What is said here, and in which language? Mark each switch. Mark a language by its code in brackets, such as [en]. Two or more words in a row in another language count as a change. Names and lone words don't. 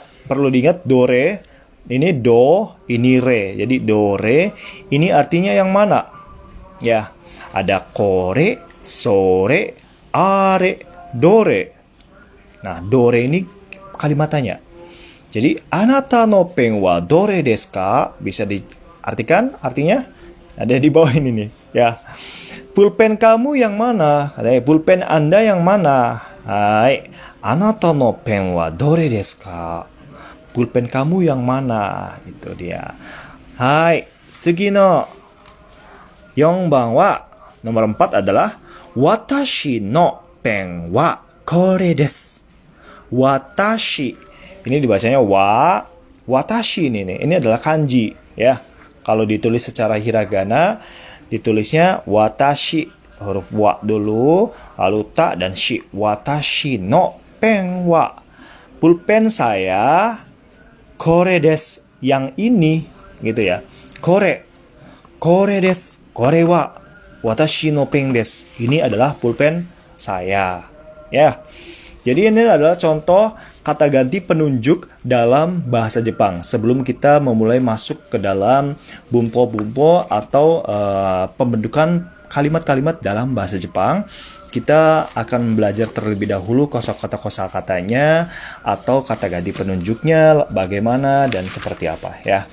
[id] Perlu diingat dore ini do, ini re. Jadi dore ini artinya yang mana? Ya, ada kore, sore, are, dore. Nah, dore ini kalimat tanya. Jadi, [ja] あなたのペンはどれですか? [id] Bisa diartikan artinya ada di bawah ini nih, ya. Pulpen kamu yang mana? Pulpen Anda yang mana? [ja] はい、あなたのペンはどれですか? [id] Pulpen kamu yang mana? Itu dia. [ja] はい、すぎの4番は [id] nomor 4 adalah [ja] 私のペンはこれです. [id] Watashi ini dibacanya watashi ini adalah kanji ya. Kalau ditulis secara hiragana ditulisnya watashi, huruf wa dulu, lalu ta dan shi. [ja] 私のペンは, [id] pulpen saya, [ja] これです, [id] yang ini gitu ya. [ja] これです、これは私のペンです. [id] Ini adalah pulpen saya ya. Jadi ini adalah contoh kata ganti penunjuk dalam bahasa Jepang. Sebelum kita memulai masuk ke dalam bumpo-bumpo atau pembentukan kalimat-kalimat dalam bahasa Jepang, kita akan belajar terlebih dahulu kosakata-kosakatanya atau kata ganti penunjuknya bagaimana dan seperti apa ya.